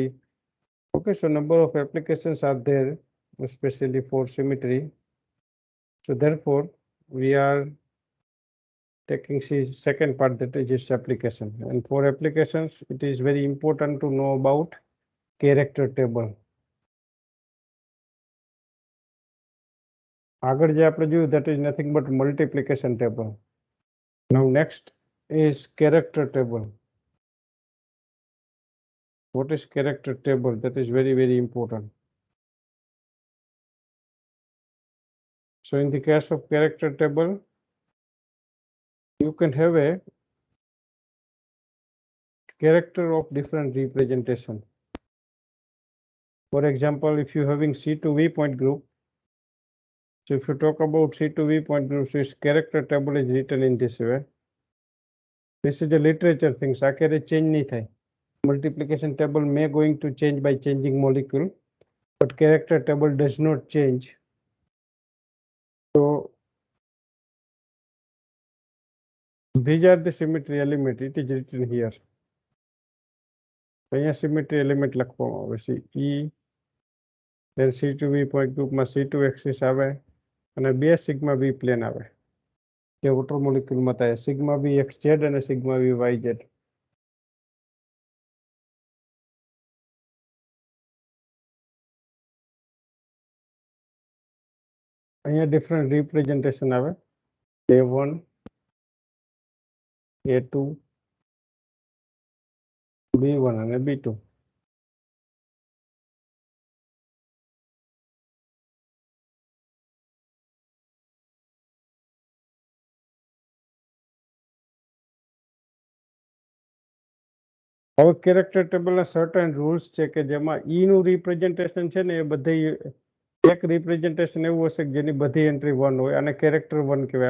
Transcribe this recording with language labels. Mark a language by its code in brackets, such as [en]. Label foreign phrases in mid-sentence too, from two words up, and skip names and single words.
[en] Okay, so number of applications are there, especially for symmetry. So therefore, we are taking second part, that is its application. And for applications, it is very important to know about character table. [gu] આગળ જે આપણે જોયું, [en] that is nothing but multiplication table. Now next is character table. What is character table? That is very, very important. So in the case of character table, you can have a character of different representation. For example, if you're having C2V point group, so if you talk about C2V point group, so its character table is written in this way. This is the literature things. [gu] આ ક્યારે change નહીં થાય. [en] Multiplication table may going to change by changing molecule, but character table does not change. So these are the symmetry element. It is written here. અહીંયા symmetry element [gu] લખવામાં આવે છે. [en] E then C2V point group [gu] માં [en] C2 axis [gu] આવે અને બે [en] sigma V plane [gu] આવે. જે [en] water molecule [gu] માં થાય [en] sigma V XZ [gu] અને [en] sigma V YZ. [gu] અહીંયા [en] different representation [gu] આવે. A1, A2, B1 અને B2. હવે [en] character tableના certain rules [gu] છે કે જેમાં ઈ નું રિપ્રેઝન્ટેશન છે ને એ બધી એક રિપ્રેઝન્ટેશન એવું હશે કે જેની બધી એન્ટ્રી 1 હોય અને કેરેક્ટર 1 કહેવાય.